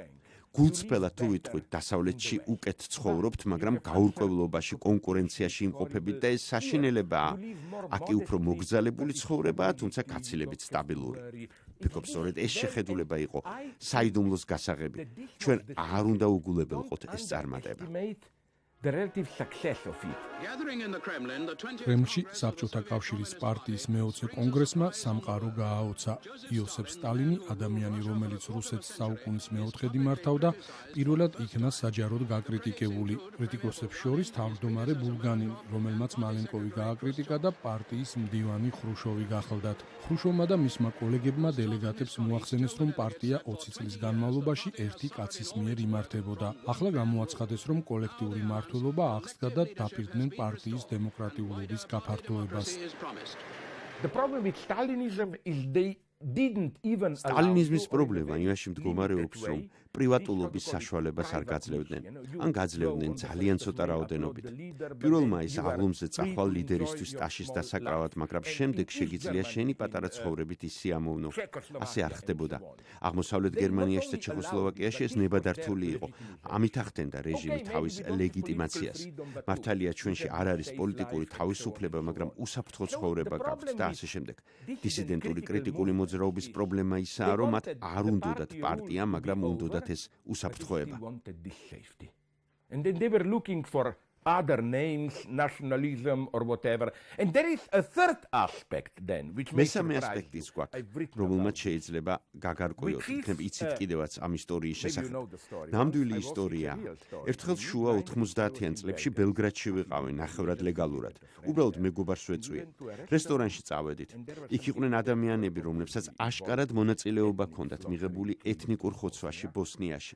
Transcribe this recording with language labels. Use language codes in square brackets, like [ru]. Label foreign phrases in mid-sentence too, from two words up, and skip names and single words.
[ka] გულწრფელად თუ ვიტყვით, დასავლეთში უკეთ ცხოვრობთ, მაგრამ გაურკვევლობაში, კონკურენციაში იმყოფებით და ეს საშინელებაა. აკი უფრო მოგზალებული ცხოვრებაა, თუმცა გაცილებით სტაბილური. ვფიქრობ, სწორედ ეს შეხედულება იყო საიდუმლოს გასაღები. ჩვენ არ უნდა უგულებელყოთ ეს წარმატება. [en] The relative success of it. [ka] კრემლში საბჭოთა კავშირის პარტიის მე-20 კონგრესმა სამყარო გააოცა. იოსებ სტალინი, ადამიანი, რომელიც რუსეთს საუკუნის მე-4-დი მართავდა, პირველად იქნა საჯაროდ გაკრიტიკებული. კრიტიკოსებს შორის თავმჯდომარე ბულგანი, რომელმაც მალენკოვი გააკრიტიკა და პარტიის მდივანი ხრუშოვი გახლდათ. ხრუშოვმა და მისმა კოლეგებმა დელეგატებს მოახსენეს, რომ პარტია 20 წლის განმავლობაში ერთი კაცის მიერ იმართებოდა. ახლა გამოაცხადეს, რომ კოლექტიური მმართველობა აღსდგა და დაპირდნენ პარტიის დემოკრატიულობის გაფართოებას. [en] The problem with Stalinism is they didn't even [ka] სტალინიზმის პრობლემა იმაში მდგომარეობს, რომ პრივატულობის საშუალებას არ გაძლევდნენ, ან გაძლევდნენ ძალიან ცოტა რაოდენობით. პირველმა ის აღლუმზე წახვალ ლიდერისთვის ტაშის დასაკრავად, მაგრამ შემდეგ შეგიძლია შენი პატარა ცხოვრებით ის სიამოვნო. ასე არ ხდებოდა. აღმოსავლეთ გერმანიაში და ჩეხოსლოვაკიაში ეს ნებადართული იყო. ამით ახდენდა რეჟიმი თავის ლეგიტიმაციას. მართალია ჩვენში არ არის პოლიტიკური თავისუფლება, მაგრამ უსაფრთხო ცხოვრება გაქვთ და ასე შემდეგ. დისიდენტური კრიტიკული მოძრაობის პრობლემა ისაა, რომ მათ არ უნდათ პარტია, მაგრამ უნდათ ეს უსაფრთხოება. [en] And then they were looking for other names, nationalism or whatever. And there is a third aspect then, which makes [ka] მესამე ასპექტი ის გვაქვს, რომელმაც შეიძლება გაგარკვიოთ, იქნებ იცით კიდევაც ამ ისტორიის შესახებ. ნამდვილი ისტორია. ერთხელ შუა 90-იან წლებში ბელგრადში ვიყავი ნახევრად ლეგალურად. უბრალოდ მეგობარს ვეწვიე. რესტორანში წავედით. იქ იყვნენ ადამიანები, რომლებსაც აშკარად მონაწილეობა ჰქონდათ მიღებული ეთნიკურ ხოცვაში ბოსნიაში.